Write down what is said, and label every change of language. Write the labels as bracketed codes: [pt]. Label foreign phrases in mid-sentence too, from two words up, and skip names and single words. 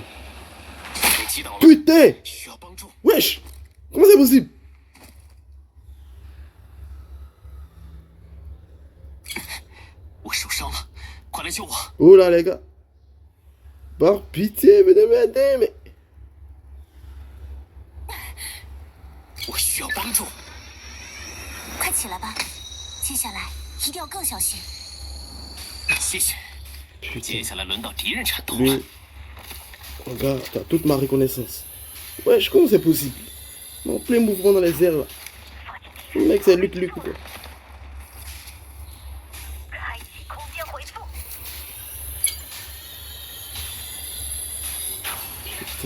[fr] Putain! Wesh! Comment c'est possible? Oh là les gars. Par pitié, venez m'aider, mais... [zh] 我需要帮助。快起来吧，接下来一定要更小心。谢谢。接下来轮到敌人战斗了。 [fr] Lui, regarde, t'as toute ma reconnaissance. Wesh, comment c'est possible? En plein mouvement dans les airs là. Le mec, c'est Luc quoi. Putain.